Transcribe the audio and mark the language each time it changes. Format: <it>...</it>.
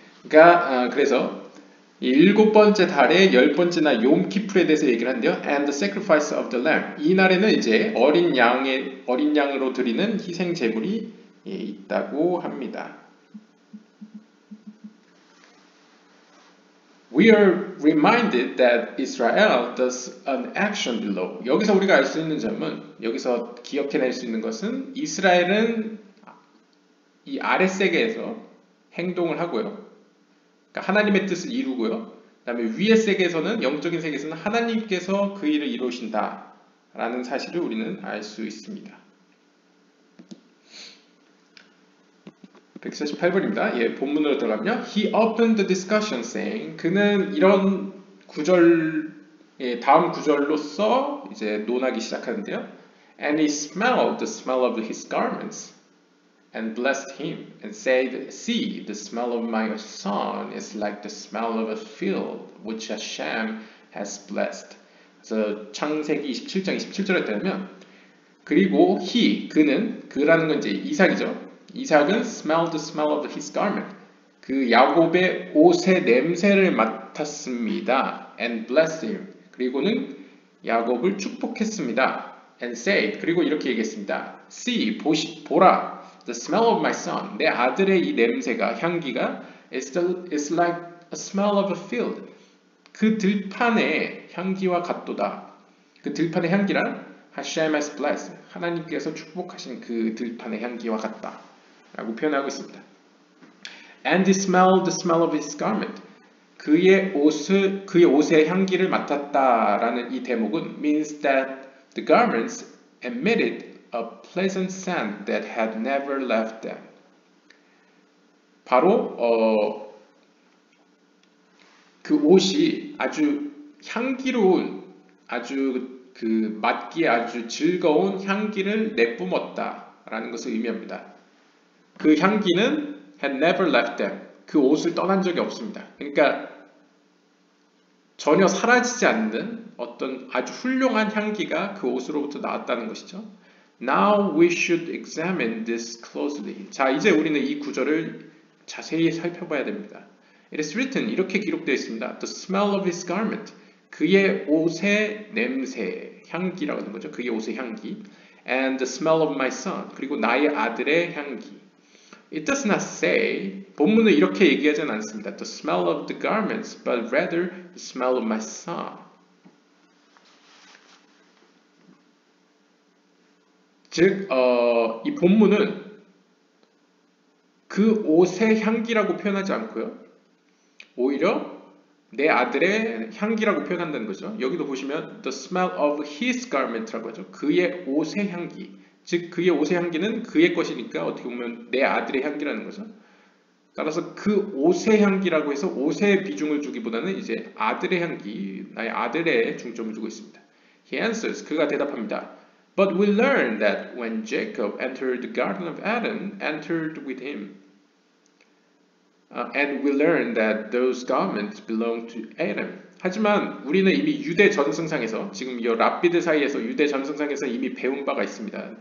<ko>그러니까 그래서 이 일곱 번째 달의 열 번째 날 욤키푸에 대해서 얘기를 한대요.</ko> <en>And the sacrifice of the lamb.</en> <ko>이 날에는 이제 어린 양으로 드리는 희생 제물이 있다고 합니다.</ko> <en>We are reminded that Israel does an action below.</en> <ko>여기서 우리가 알 수 있는 점은, 여기서 기억해낼 수 있는 것은 이스라엘은 이 아래 세계에서 행동을 하고요. 그러니까 하나님의 뜻을 이루고요. 그 다음에 위의 세계에서는, 영적인 세계에서는 하나님께서 그 일을 이루신다 라는 사실을 우리는 알 수 있습니다. 148번입니다. 예, 본문으로 들어가면요.</ko> <en>He opened the discussion saying,</en> <ko>그는 이런 구절, 다음 구절로서 이제 논하기 시작하는데요.</ko> <en>And he smelled the smell of his garments and blessed him and said, See, the smell of my son is like the smell of a field which Hashem has blessed.</en> <ko>그래서 창세기 27장 27절에 따르면, 그리고 그라는 건 이제 이삭이죠. 이삭은</ko> <en>smelled the smell of his garment.</en> <ko>그 야곱의 옷의 냄새를 맡았습니다.</ko> <en>And blessed him.</en> <ko>그리고는 야곱을 축복했습니다.</ko> <en>And said.</en> <ko>그리고 이렇게 얘기했습니다.</ko> <en>See,</en> <ko>보라.</ko> <en>The smell of my son.</en> <ko>내 아들의 이 냄새가, 향기가</ko> <en>is like a smell of a field.</en> <ko>그 들판의 향기와 같도다. 그 들판의 향기란</ko> <en>Hashem has blessed.</en> <ko>하나님께서 축복하신 그 들판의 향기와 같다. 라고 표현하고 있습니다.</ko> <en>And he smelled the smell of his garment.</en> <ko>그의 옷의 향기를 맡았다라는 이 대목은</ko> <en>means that the garments emitted a pleasant scent that had never left them.</en> <ko>바로 그 옷이 아주 향기로운, 아주 그 맡기에 아주 즐거운 향기를 내뿜었다라는 것을 의미합니다. 그 향기는</ko> <en>had never left them.</en> <ko>그 옷을 떠난 적이 없습니다. 그러니까 전혀 사라지지 않는 어떤 아주 훌륭한 향기가 그 옷으로부터 나왔다는 것이죠.</ko> <en>Now we should examine this closely.</en> <ko>자, 이제 우리는 이 구절을 자세히 살펴봐야 됩니다.</ko> <en>It is written,</en> <ko>이렇게 기록되어 있습니다.</ko> <en>The smell of his garment.</en> <ko>그의 옷의 냄새, 향기라고 하는 거죠. 그의 옷의 향기.</ko> <en>And the smell of my son.</en> <ko>그리고 나의 아들의 향기.</ko> <en>It does not say,</en> <ko>본문은 이렇게 얘기하진 않습니다.</ko> <en>The smell of the garments, but rather the smell of my son.</en> <ko>즉, 이 본문은 그 옷의 향기라고 표현하지 않고요. 오히려 내 아들의 향기라고 표현한다는 거죠. 여기도 보시면</ko> <en>the smell of his garment</en> <ko>라고 하죠. 그의 옷의 향기. 즉 그의 옷의 향기는 그의 것이니까 어떻게 보면 내 아들의 향기라는 거죠. 따라서 그 옷의 향기라고 해서 옷에 비중을 주기보다는 이제 아들의 향기, 나의 아들에 중점을 두고 있습니다.</ko> <en>He answers,</en> <ko>그가 대답합니다.</ko> <en>But we learn that when Jacob entered the garden of Eden, entered with him. And we learn that those garments belong to Adam.</en> <ko>하지만 우리는 이미 유대 전승상에서 지금 이 랍비들 사이에서 유대 전승상에서 이미 배운 바가 있습니다.</ko>